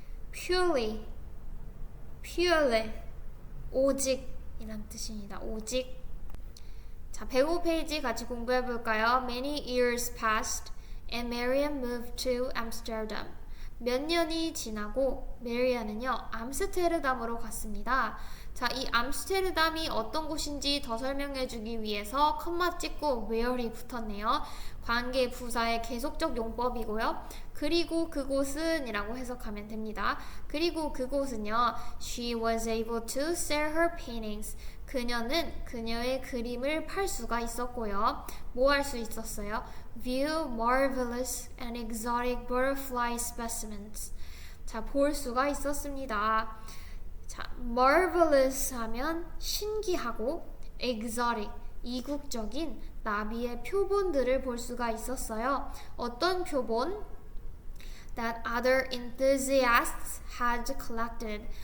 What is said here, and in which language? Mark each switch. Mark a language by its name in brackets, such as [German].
[Korean] purely, 오직 이란 뜻입니다. 오직. 자, 105페이지 같이 공부해 볼까요? [English] Many years passed and Marian moved to Amsterdam. [Korean] 몇 년이 지나고 메리안은요, 암스테르담으로 갔습니다. 자, 이 암스테르담이 어떤 곳인지 더 설명해 주기 위해서 컴마 찍고 where이 붙었네요. 관계 부사의 계속적 용법이고요. 그리고 그곳은 이라고 해석하면 됩니다. 그리고 그곳은요, [English] she was able to sell her paintings. [Korean] 그녀는 그녀의 그림을 팔 수가 있었고요. [English] 뭐 할 수 있었어요? View marvelous and exotic butterfly specimens. [Korean] 자, 볼 수가 있었습니다. 자, marvelous 하면 신기하고 exotic, 이국적인 나비의 표본들을 볼 수가 있었어요. 어떤 표본? [English] That other enthusiasts had collected.